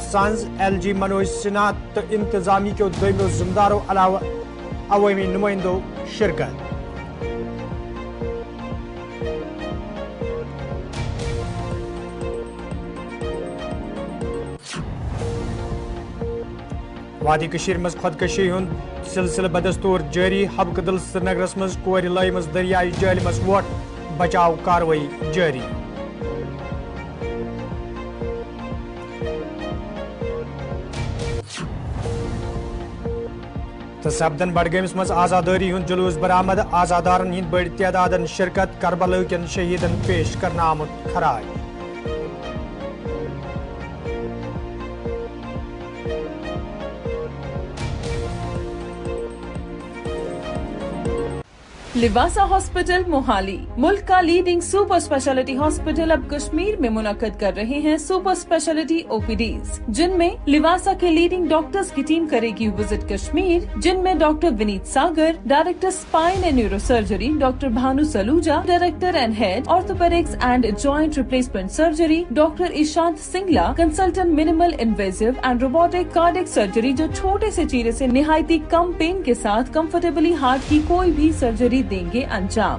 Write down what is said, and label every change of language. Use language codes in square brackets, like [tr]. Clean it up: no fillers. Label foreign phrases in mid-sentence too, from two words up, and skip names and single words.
[ks] सांझ LG मनोज सिन्हा तो इंतजामी के दोमो जिम्मेदारों अलावा अवामी नुमाइंदों शिरकत। वादी कशीर मज खुदकशी हुंद सिलसिल बदस्तूर जारी। हबकदल श्रीनगरस मज कोर लयमस दरियाई जल मज वोट बचाव कार्रवाई जारी। तो सपदन बडगमस मज आजादारी हुंद जुलूस बरामद। आजादारन हिंद बड़ तादादन शिरकत। करबला कन शहीदन पेश करना आमुत खराज। [hi] लिवासा हॉस्पिटल मोहाली मुल्क का [en] leading super speciality hospital [hi] अब कश्मीर में मुनक्कद कर रहे हैं [en] super speciality OPDs, [hi] जिनमें लिवासा के [en] leading doctors [hi] की टीम करेगी विजिट कश्मीर, जिनमें [en] Doctor Vineet Sagar, Director Spine and Neuro Surgery, Doctor Bhanu Saluja, Director and Head Orthopaedics and Joint Replacement Surgery, Doctor Ishant Singla, Consultant Minimal Invasive and Robotic Cardiac Surgery, [hi] जो छोटे से चीरे से निहायती कम पेन के साथ [en] comfortably heart [hi] की कोई भी सर्जरी देंगे अंजाम।